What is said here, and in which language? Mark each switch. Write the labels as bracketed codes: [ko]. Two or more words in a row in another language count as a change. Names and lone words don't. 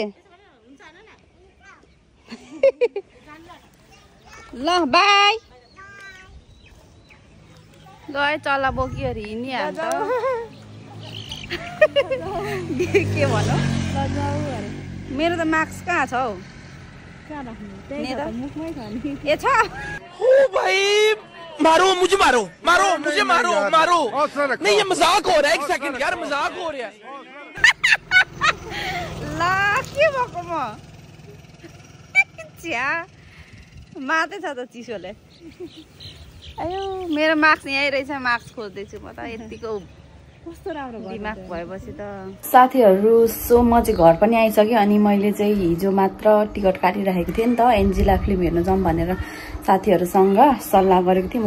[ne] ल बाई। गए चल्ला बोकियो हिँडिहाल्छ। के भनौँ, मेरो त मार्क्स कहाँ छ हौ? ये छ [hi] भाई, मारो मुझे, मारो मुझे, मारो नहीं, ये मजाक हो रहा है। एक सेकंड यार, मजाक हो रहा है। [ne] ला के भएको म चिया माथि छ त चिसोले। अयो मेरो मार्क्स यहीँ रहेछ, मार्क्स खोज्दैछु म त। यतिको कस्तो राम्रो दिमाग भएपछि त। साथीहरू सो म चाहिँ घर पनि आइसकेँ। अनि मैले चाहिँ हिजो मात्र टिकट काटिराखेको थिएँ नि त, एन्जिला फिल्म हेर्न जाउँ भनेर साथीहरूसँग सल्लाह गरेको थिएँ म।